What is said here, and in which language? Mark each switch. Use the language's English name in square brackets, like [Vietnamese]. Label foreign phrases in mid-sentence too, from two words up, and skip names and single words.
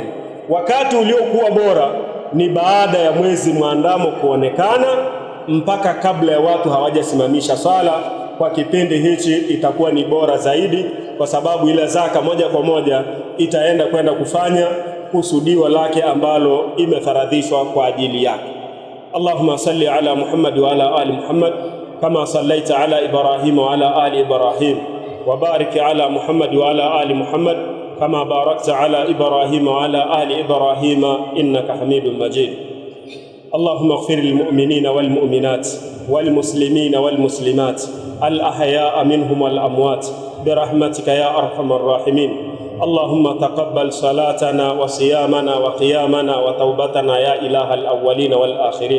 [Swahili] Wakati uliokuwa bora ni baada ya mwezi mwandamo kuonekana mpaka kabla ya watu hawajasimamisha swala. Kwa kipindi hichi itakuwa ni bora zaidi, kwa sababu ile zaka moja kwa moja itaenda kwenda kufanya kusudiwa lake ambalo imefaradhishwa kwa ajili yake. [Arabic] اللهم صل على محمد وعلى آل محمد كما صليت على إبراهيم وعلى آل إبراهيم وبارك على محمد وعلى آل محمد كما باركت على إبراهيم وعلى آل إبراهيم إنك حميد مجيد. اللهم اغفر للمؤمنين والمؤمنات والمسلمين والمسلمات الأحياء منهم والأموات برحمتك يا أرحم الراحمين. اللهم تقبل صلاتنا وصيامنا وقيامنا وتوبتنا يا إله الأولين والآخرين.